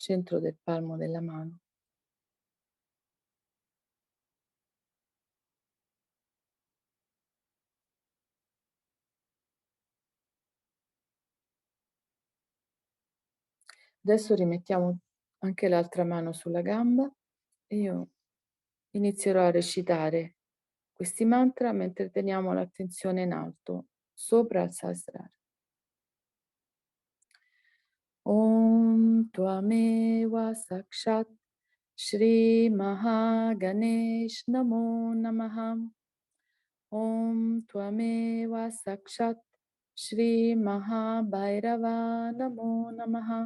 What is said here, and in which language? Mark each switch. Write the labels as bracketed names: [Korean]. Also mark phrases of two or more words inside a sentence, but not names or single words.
[Italian] centro del palmo della mano. Adesso rimettiamo anche l'altra mano sulla gamba e io inizierò a recitare questi mantra mentre teniamo l'attenzione in alto, sopra il Sahasrara. [Sanskrit] ॐ त्वमेव साक्षात् श्री महागणेश नमो नमः. ॐ त्वमेव साक्षात् श्री महाभैरव नमो नमः.